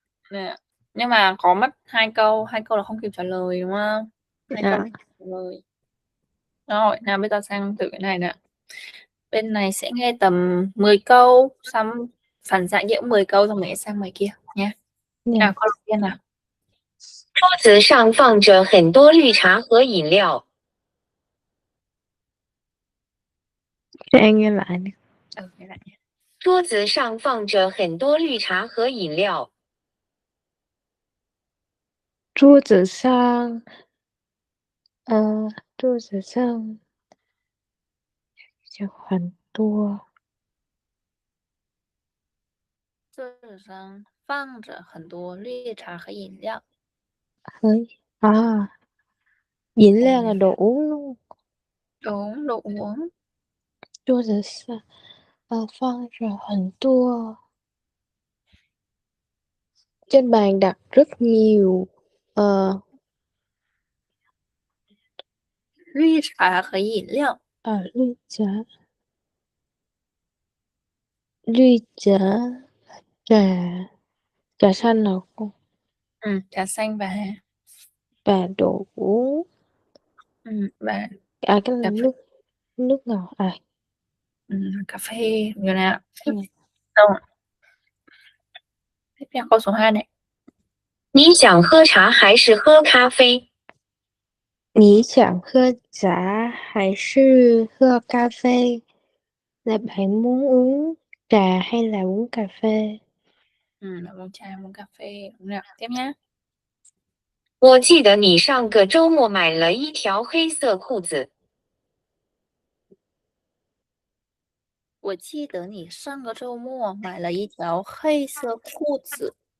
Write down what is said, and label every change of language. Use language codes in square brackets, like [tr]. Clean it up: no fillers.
[vi] Nè, nhưng mà có mất hai câu là không kịp trả lời, đúng không? Hai câu À. trả lời. Rồi, nào bây giờ sang thử cái này nè. Bên này sẽ nghe tầm 10 câu, xong phản xạ nghĩa 10 câu xong mình sẽ sang ngoài kia nha. Nào, câu đầu tiên nào. [zh] 桌子上放着很多绿茶和饮料。 [vi] Sẽ nghe lại nè. Nghe lại nha. [zh] 桌子上放着很多绿茶和饮料。桌子上，桌子上有很多桌子上放着很多绿茶和饮料。 [vi] 饮料là đồ uống luôn. Đúng, đồ uống. [zh] 桌子上放着很多 [vi] trên bàn đặt rất nhiều [zh] 绿茶和饮料。 [vi] 绿茶trà xanh nào con Trà xanh và đồ uống và cái cà là phê. nước ngọt Cà phê rồi nào. Ừ. Rồi. Tiếp theo câu số 2 này. [zh] 你想喝茶还是喝咖啡？你想喝茶还是喝咖啡 [vi] là bạn muốn uống trà hay là uống cà phê? Bạn uống trà, uống cà phê. Đúng nào. Tiếp nhá. [zh] 我记得你上个周末买了一条黑色裤子。我记得你上个周末买了一条黑色裤子。